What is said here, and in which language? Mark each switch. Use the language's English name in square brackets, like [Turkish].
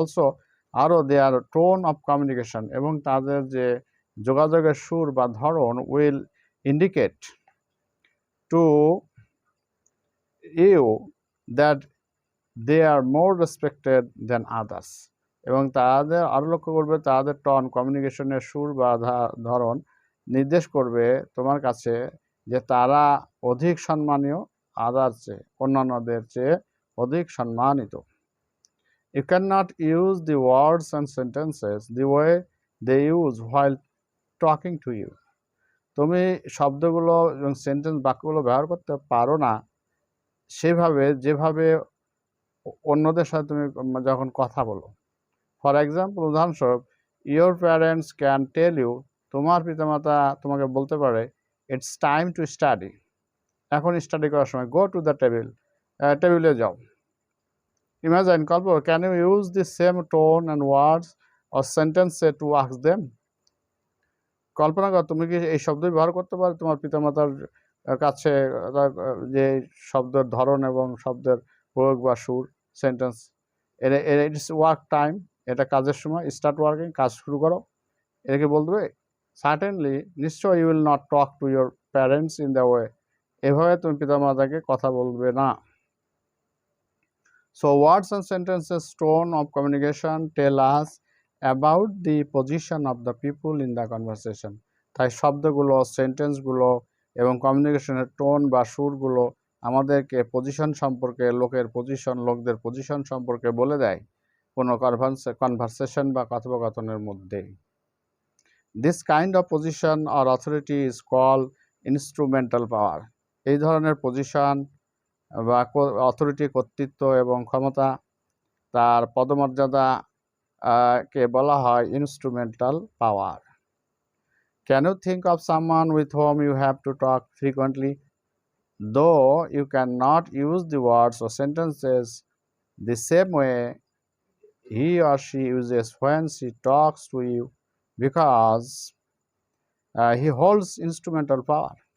[Bangla] Also আরও [English] their tone of communication, [Bangla] এবং তাদের যে যোগাযোগের সুর বা ধরন [English] will indicate to you that they are more respected than others, [Bangla] এবং তাদের আরও লক্ষ্য করবে, তাদের টন, কমিউনিকেশনের সুর বা ধরন নির্দেশ করবে তোমার কাছে যে তারা অধিক সম্মানীয়, আদার্স চেয়ে, অন্যান্যদের চেয়ে অধিক সম্মানিত। [English] You cannot use the words and sentences the way they use while talking to you. [Bangla] তুমি শব্দগুলো এবং সেন্টেন্স, বাক্যগুলো ব্যবহার করতে পারো না সেভাবে যেভাবে অন্যদের সাথে তুমি যখন কথা বলো। [English] for example, উদাহরণস্বরূপ, your parents can tell you, [Bangla] তোমার পিতামাতা তোমাকে বলতে পারে, [English] it's time to study, [Bangla] এখন স্টাডি করার সময়, [English] go to the table, [Bangla] টেবিলে যাও। [English] Imagine, কল্পনা, can you use the same tone and words or sentences to ask them? [Bangla] কল্পনা করো, তুমি কি এই শব্দ ব্যবহার করতে পারো তোমার পিতামাতার কাছে, যে শব্দের ধরন এবং শব্দের প্রয়োগ বা সুর, সেন্টেন্স, [English] it's work time, [Bangla] এটা কাজের সময়, [English] start working, [Bangla] কাজ শুরু করো, এটাকে বলতে হবে? [English] certainly, নিশ্চয়, you will not talk to your parents in the way, [Bangla] এভাবে তুমি পিতামাতাকে কথা বলবে না। [English] So words and sentences, tone of communication tell us about the position of the people in the conversation. [Bangla] তাই শব্দগুলো, সেন্টেন্সগুলো এবং কমিউনিকেশনের টোন বা সুরগুলো আমাদেরকে পজিশন সম্পর্কে, লোকদের পজিশন সম্পর্কে বলে দেয় কোনো কনভারসেশন বা কথোপকথনের মধ্যে। [English] This kind of position or authority is called instrumental power. [Bangla] এই ধরনের পজিশন বা অথরিটি, কর্তৃত্ব এবং ক্ষমতা, তার পদমর্যাদা কে বলা হয় instrumental power. [English] Can you think of someone with whom you have to talk frequently, though you can not use the words or sentences the same way he or she uses when she talks to you, because he holds instrumental power.